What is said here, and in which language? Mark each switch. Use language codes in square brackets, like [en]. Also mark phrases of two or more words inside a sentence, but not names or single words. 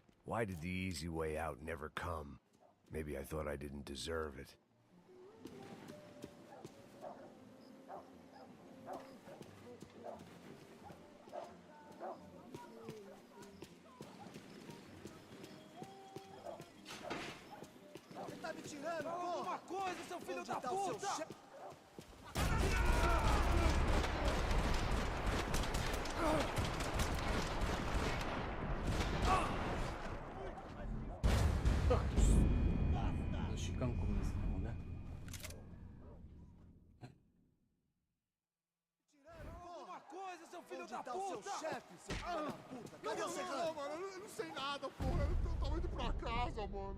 [en] Why did the easy way out never come? Maybe I thought I didn't deserve it. [pt] Você tá me tirando, porra? Alguma coisa, seu filho da puta! [ru] Щеканку мне снял, да? [pt] Alguma coisa, seu filho da puta! Seu chefe, seu filho da puta! Cadê o Serrano? Mano, eu não sei nada, porra. Eu tava indo pra casa, mano.